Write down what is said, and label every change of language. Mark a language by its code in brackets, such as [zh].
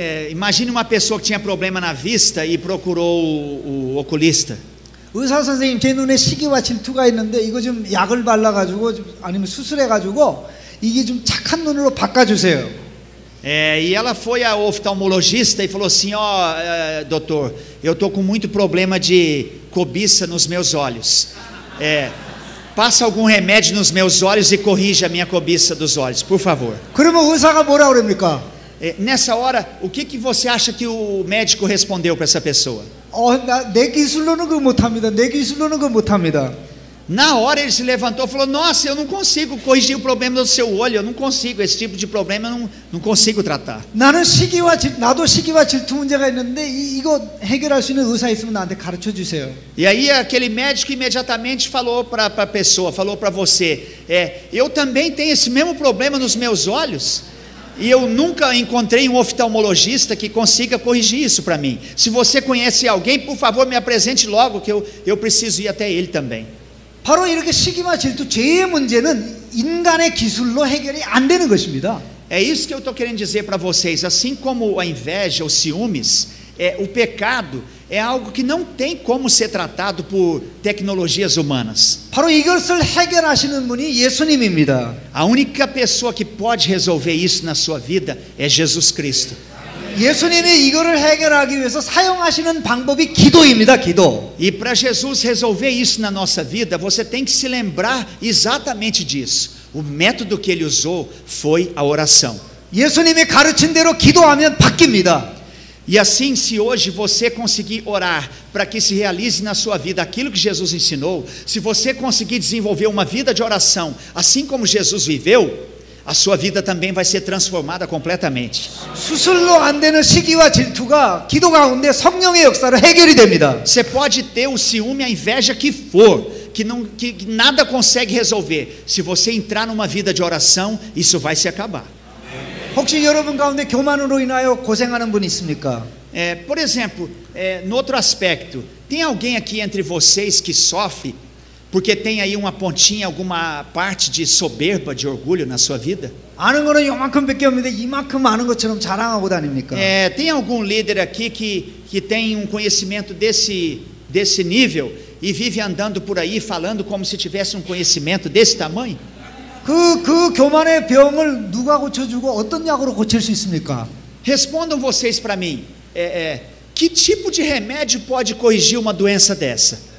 [pt] Imagine uma pessoa que tinha problema na vista e procurou o oculista. [ko] 의사 선생님, 제 눈에 시기와 질투가 있는데 이거 좀 약을 발라가지고 아니면 수술해가지고 이게 좀 착한 눈으로 바꿔주세요. [pt] E ela foi ao oftalmologista e falou assim: doutor, eu estou com muito problema de cobiça nos meus olhos. Passa algum remédio nos meus olhos e corrija a minha cobiça dos olhos, por favor. [ko] 그러면 의사가 뭐라 그럽니까? [pt] Nessa hora, o que você acha que o médico respondeu para essa pessoa? [ko] 내 기술로는 그거 못합니다. 내 기술로는 그거 못합니다. [pt] Na hora ele se levantou e falou: nossa, eu não consigo corrigir o problema do seu olho, eu não consigo, esse tipo de problema eu não consigo tratar. [ko] 나도 시기와 질투 문제가 있는데 이거 해결할 수 있는 의사 있으면 나한테 가르쳐 주세요. [pt] E aí aquele médico imediatamente falou para a pessoa, falou para você: eu também tenho esse mesmo problema nos meus olhos, e eu nunca encontrei um oftalmologista que consiga corrigir isso para mim. Se você conhece alguém, por favor me apresente logo, que eu preciso ir até ele também. [ko] 바로 이렇게 시기와 질투, 죄의 문제는 인간의 기술로 해결이 안 되는 것입니다. [pt] É isso que eu estou querendo dizer para vocês. Assim como a inveja, os ciúmes, o pecado é algo que não tem como ser tratado por tecnologias humanas. [ko] 바로 이것을 해결하시는 분이 예수님입니다. [pt] A única pessoa que pode resolver isso na sua vida é Jesus Cristo. [ko] 예수님이 이거를 해결하기 위해서 사용하시는 방법이 기도입니다. 기도. [pt] E para Jesus resolver isso na nossa vida, você tem que se lembrar exatamente disso. O método que ele usou foi a oração. [ko] 예수님이 가르친 대로 기도하면 바뀝니다. [pt] E assim, se hoje você conseguir orar para que se realize na sua vida aquilo que Jesus ensinou, se você conseguir desenvolver uma vida de oração, assim como Jesus viveu, a sua vida também vai ser transformada completamente. [ko] 수술로 안 되는 시기와 질투가 기도 가운데 성령의 역사로 해결이 됩니다. [pt] Você pode ter o ciúme, a inveja que for, que nada consegue resolver. Se você entrar numa vida de oração, isso vai se acabar. [ko] 혹시 여러분 가운데 교만으로 인하여 고생하는 분 있습니까? [pt] Por exemplo, no outro aspecto, tem alguém aqui entre vocês que sofre porque tem aí uma pontinha, alguma parte de soberba, de orgulho na sua vida? [ko] 아는 거는 요만큼밖에 없는데 이만큼 아는 것처럼 자랑하고 다닙니까? [pt] Tem algum líder aqui que tem um conhecimento desse nível e vive andando por aí falando como se tivesse um conhecimento desse tamanho? [ko] 그 교만의 병을 누가 고쳐주고 어떤 약으로 고칠 수 있습니까? [pt] Respondam vocês para mim. Que tipo de remédio pode corrigir uma doença dessa?